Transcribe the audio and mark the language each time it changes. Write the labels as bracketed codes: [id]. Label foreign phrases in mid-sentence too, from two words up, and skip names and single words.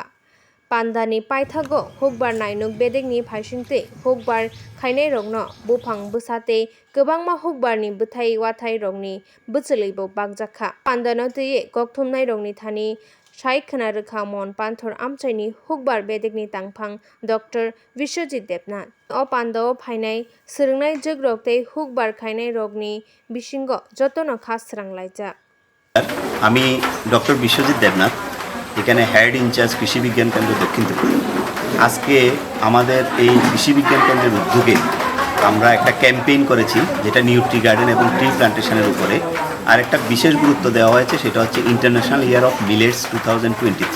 [trp] Pandani paithago hukbar nainuk bedekni phaisingtwi hukbar khainai rokno buphang bwsatei kwbangma hukbarni bwthai wathai rokni bwchwlwibo bakjakha. Pandano twi kokthumnai rokni thani sai khwnarwkha Monpathor amchaini hukbar bedekni tangphang Dr. Vishwajit Devnath. O pandao phainai swrwngnai jugrok tei hukbar khainai rokni bisingo jotono kha sranglajak. [bn] আমি ডক্টর বিশ্বজিৎ দেবনাথ এখানে [en] head in-charge [bn] কৃষি বিজ্ঞান কেন্দ্র দক্ষিণ ত্রিপুরা। আজকে আমাদের এই কৃষি বিজ্ঞান কেন্দ্রের উদ্যোগে আমরা একটা ক্যাম্পেইন করেছি যেটা [en] nutri garden [bn] এবং [en] tree plantation [bn] উপরে। আর একটা বিশেষ গুরুত্ব দেওয়া হয়েছে সেটা হচ্ছে [en] International Year of Millets [bn] 2023।